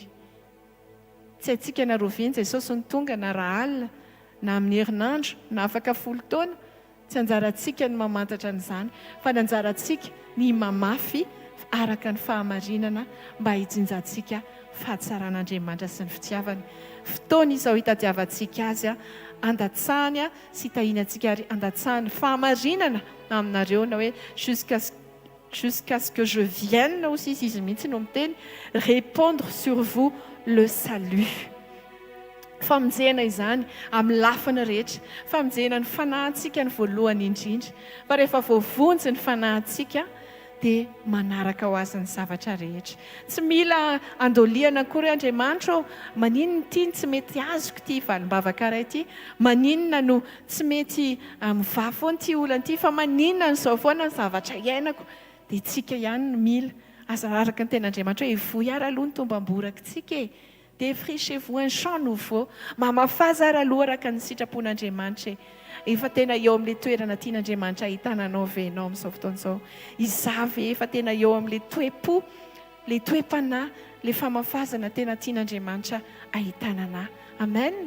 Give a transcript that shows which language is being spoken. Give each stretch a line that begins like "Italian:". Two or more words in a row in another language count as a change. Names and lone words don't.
Malagasy: Tsy haintsika na roviany Jesosy ny tonga na raha alina na amin'ny herinandro na afaka 10 taona, tsy anjarantsika ny mamantatra an'izany, fa ny anjarantsika ny mamafy araka ny fahamarinana mba hijinjantsika fahatsaran'Andriamanitra sy ny fitiavany. Fotoana izao hitadiavantsika azy andatsahany sy hitahiantsika ary andatsahany fahamarinana aminareo, na hoe
French: jusqu'à ce que je vienne aussi,
Malagasy: izy mihitsy no miteny
French: répandre sur vous le salut.
Malagasy: Famonjena izany amin'ny lafiny rehetra, famonjena ny fanahintsika ny voalohany indrindra, fa rehefa voavonjy ny fanahintsika dia manaraka ho azy ny zavatra rehetra. Tsy mila andoliana akory Andriamanitra, maninona ity tsy mety azoko ity valimbavaka iray ity, maninona no tsy mety mivavy foana ity olana ity, fa maninona n'izao foana ny zavatra iainako, dia tsika ihany no mila azararaka ny ten'Andriamanitra hoe voy ara aloha ny tombam-boraka tsika e.
French: Défrichez-vous un champ nouveau,
Malagasy: mamafaza ara aloha araka ny sitrapon'Andriamanitra. Efa tena eo amin'ilay toerana tian'Andriamanitra ahitananao venao amin'izao fotoan'izao. Izavy efa tena eo amin'ilay toe-po, ilay toe-panahy, ilay famafazana tena tian'Andriamanitra ahitanana. Amen.